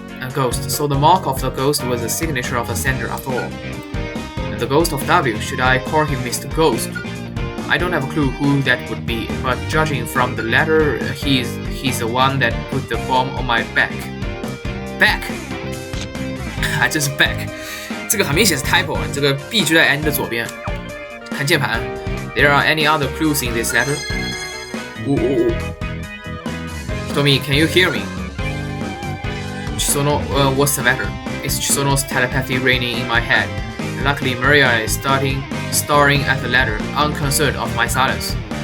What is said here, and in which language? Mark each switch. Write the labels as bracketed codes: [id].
[en] A ghost, so the mark of the ghost was the signature of the sender after all. And the ghost of W, should I call him Mr. Ghost? I don't have a clue who that would be, but judging from the letter, he's the one that put the bomb on my back. Back? [zh] 还真是 back， 这个很明显是 typo， 这个 B 就在 N 的左边，看键盘。 [en] There are any other clues in this letter? Tommy, can you hear me? Chisono, what's the matter? It's Chisono's telepathy raining in my head. Luckily, Maria is staring at the letter, unconcerned of my silence.